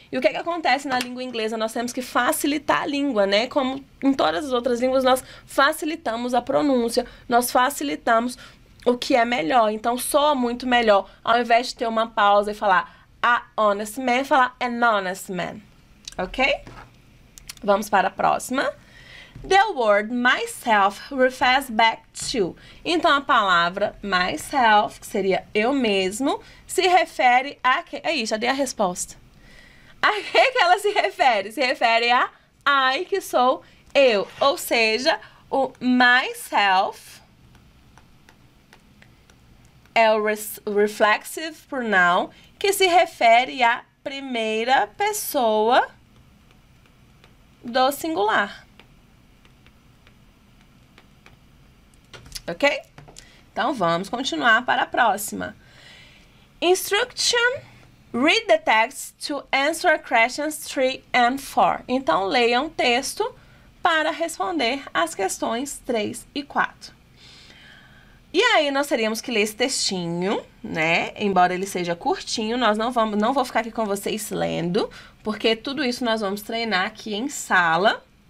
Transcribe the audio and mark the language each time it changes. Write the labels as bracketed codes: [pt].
[pt] E o que acontece na língua inglesa? Nós temos que facilitar a língua, né? Como em todas as outras línguas, nós facilitamos a pronúncia, nós facilitamos o que é melhor. Então, soa muito melhor, ao invés de ter uma pausa e falar [en] a honest man, [pt] falar [en] an honest man. [pt] Ok? Vamos para a próxima. [en] The word myself refers back to. [pt] Então, a palavra myself, que seria eu mesmo, se refere a... Aí, já dei a resposta. A que ela se refere? Se refere a I, que sou eu. Ou seja, o myself é o reflexive pronoun, que se refere à primeira pessoa do singular. Ok? Então, vamos continuar para a próxima. [en] Instruction. Read the text to answer questions 3 and 4. [pt] Então, leiam o texto para responder as questões 3 e 4. E aí, nós teríamos que ler esse textinho, né? Embora ele seja curtinho, não vou ficar aqui com vocês lendo, porque tudo isso nós vamos treinar aqui em sala.